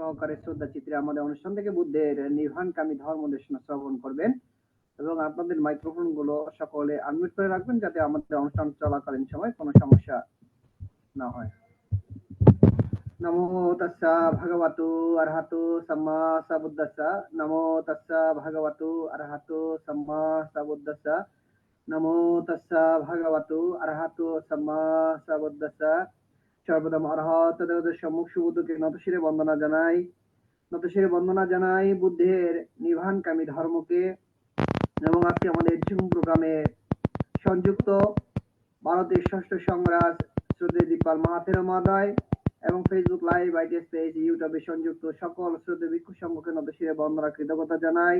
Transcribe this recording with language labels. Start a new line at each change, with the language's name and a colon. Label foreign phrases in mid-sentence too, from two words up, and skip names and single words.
Bangla: সহকারে শ্রদ্ধা চিত্রে আমাদের অনুষ্ঠান থেকে বুদ্ধের নির্বাণকামী ধর্ম দেশনা শ্রবণ করবেন এবং আপনাদের মাইক্রোফোন গুলো সকলে আনমিউট করে রাখবেন যাতে আমাদের অনুষ্ঠান চলাকালীন সময় কোনো সমস্যা না হয়।
Pali: নমো তাস্সা ভগবতু আরহাতু সাম্মা সাবুদ্দাসা। নমো তাস্সা ভগবতু আরহাতু সাম্মা সাবুদ্দাসা। নমো তাস্সা ভগবতু আরহাতু সাম্মা সাবুদ্দাসা।
Bangla: সর্বদম অরহত দেবতার সম্মুখ সুবুদ্ধকে নতশিরে বন্দনা জানাই বুদ্ধের নির্বাণকামী ধর্মকে। এবং আজকে আমাদের জুম প্রোগ্রামে সংযুক্ত ভারতের ষষ্ঠ সংগ্রাস শ্রদ্ধেয় দীপাল মাহাথের মহোদয় এবং ফেসবুক লাইভ, আইটিএস পেজ, ইউটিউবে সংযুক্ত সকল শ্রদ্ধেয় ভিক্ষু সংঘকে নতশিরে বন্দনা কৃতজ্ঞতা জানাই।